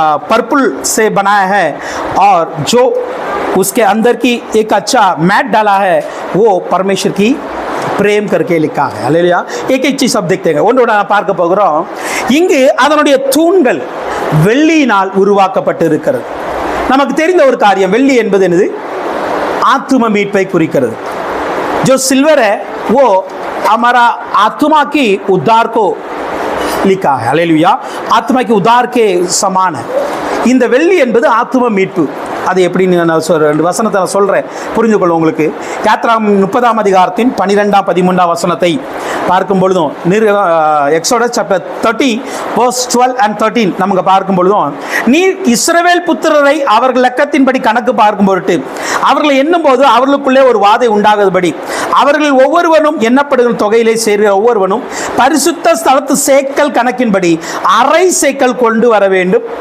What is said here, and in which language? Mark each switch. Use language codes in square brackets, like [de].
[hi] Purple से बनाया है और जो उसके अंदर की एक अच्छा मैट डाला है वो परमेश्वर की प्रेम करके लिखा है. हालेलुया. एक एक चीज अब देखते हैं. [ta] ஒன்றோட நான் பார்க்க போகிறோம். இங்கு அதனுடைய தூண்கள் வெள்ளியினால் உருவாக்கப்பட்டு இருக்கிறது. நமக்கு தெரிந்த ஒரு காரியம், வெள்ளி என்பது என்னது? ஆத்தும மீட்பை குறிக்கிறது. [hi] जो सिल्वर है वो हमारा आत्मा की उद्धार को लिखा है. हालेलुया. आत्मा की उद्धार के समान है. [ta] இந்த வெள்ளி என்பது ஆத்தும மீட்பு. அது எப்படி நான் 2 வசனத்தை நான் சொல்கிறேன், புரிந்து கொள்ளும் உங்களுக்கு. யாத்ராகமம் 30ஆம் அதிகாரத்தின் 12, 13 வசனத்தை பார்க்கும் பொழுதும், எக்ஸோடஸ் சாப்டர் 30 verse 12 and 13 நமக்கு பார்க்கும் பொழுதும், நீர் இஸ்ரவேல் புத்திரரை அவர்கள் லக்கத்தின்படி கணக்கு பார்க்கும் பொருட்டு அவர்களை எண்ணும் போது அவர்களுக்குள்ளே ஒரு வாதை உண்டாகும்படி அவர்கள் ஒவ்வொருவனும் எண்ணப்படுகிற தொகையிலே சேர்கிற ஒவ்வொருவனும் பரிசுத்த ஸ்தலத்து சேக்கல் கணக்கின்படி அரை சேக்கல் கொண்டு வர வேண்டும்.